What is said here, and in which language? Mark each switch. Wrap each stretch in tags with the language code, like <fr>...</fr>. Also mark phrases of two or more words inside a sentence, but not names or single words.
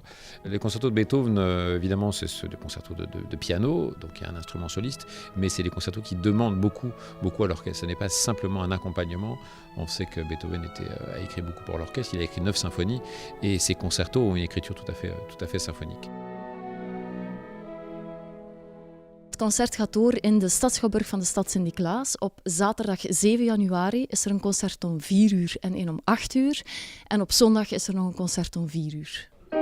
<fr>Les concertos de Beethoven, évidemment, c'est ceux de concertos de piano, donc il y a un instrument soliste, mais c'est des concertos qui demandent beaucoup à l'orchestre. Ce n'est pas simplement un accompagnement. On sait que Beethoven a écrit beaucoup pour l'orchestre, il a écrit 9 symphonies, et ces concertos ont une écriture tout à fait symphonique.</fr> <nl>Het concert gaat door in de Stadsschouwburg van de stad Sint-Niklaas. Op zaterdag 7 januari is er een concert om 4 uur en een om 8 uur. En op zondag is er nog een concert om 4 uur.</nl>